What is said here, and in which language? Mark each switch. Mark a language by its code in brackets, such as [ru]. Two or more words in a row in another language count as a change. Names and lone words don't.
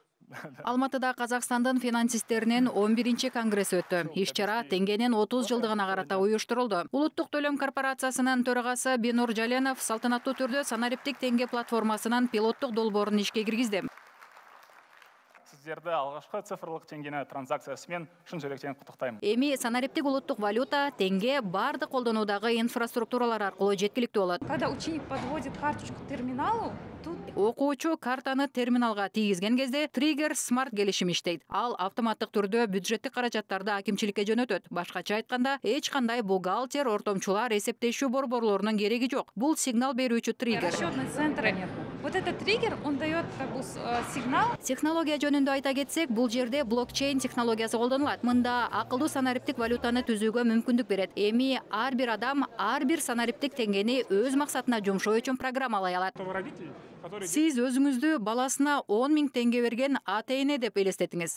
[ky] Алматыда Қазақстандын финансисттеринин 11-чи конгресси өттү. Иш-чара теңгенин 30 жылдыгына карата уюштурулду. Улуттук төлөм корпорациясынын төрагасы Бенур Жаленов салтанаттуу түрдө санариптик теңге платформасынын пилоттук долбоорун ишке киргизди. [kk] Сіздерді алғашқы цифрлық теңгені транзакциясымен шын жүректен құттықтаймын. [ky] Эми санариптик улуттук валюта теңге барды колдонуудагы инфраструктуралар аркылуу жеткиликтүү болот. [ru] Когда ученик подводит карточку к терминалу, тут [ky] Окуучу картаны терминалга тийгизген кезде триггер смарт келишим иштейт. Ал автоматтык түрдө бюджеттик каражаттарды акимчиликке жөнөтөт. Башкача айтканда, эч кандай бухгалтер, ортомчулар, эсептешүү борборлорунун кереги жок. Бул сигнал берүүчү триггер. [ru] расчетные центры. Вот этот триггер, он дает сигнал. [ky] Технология жөнүндө айта кетсек, бул жерде блокчейн технологиясы колдонулат. Мында акылдуу санариптик валютаны түзүүгө мүмкүндүк берет. Эми ар бир адам ар бир санариптик теңгени өз максатына жумшоо үчүн программалай алат. Сиз өзүңүздү баласына 10 000 теңге берген ата-эне деп элестетиңиз.